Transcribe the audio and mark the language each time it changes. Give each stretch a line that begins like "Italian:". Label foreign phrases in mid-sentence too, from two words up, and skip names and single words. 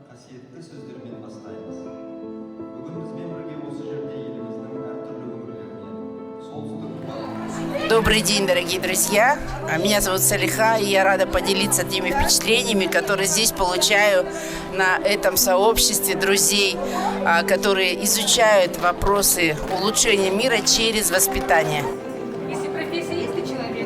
Kazakh: қасиетті сөздермен бастаймыз. Бүгін бізбен бірге осы жерде еліміздің әртүрлі өңірлерінен солтүстік
Russian: Добрый день, дорогие друзья. Меня зовут Салиха, и я рада поделиться теми впечатлениями, которые здесь получаю на этом сообществе друзей, которые изучают вопросы улучшения мира через воспитание. Если профессия есть, ты человек.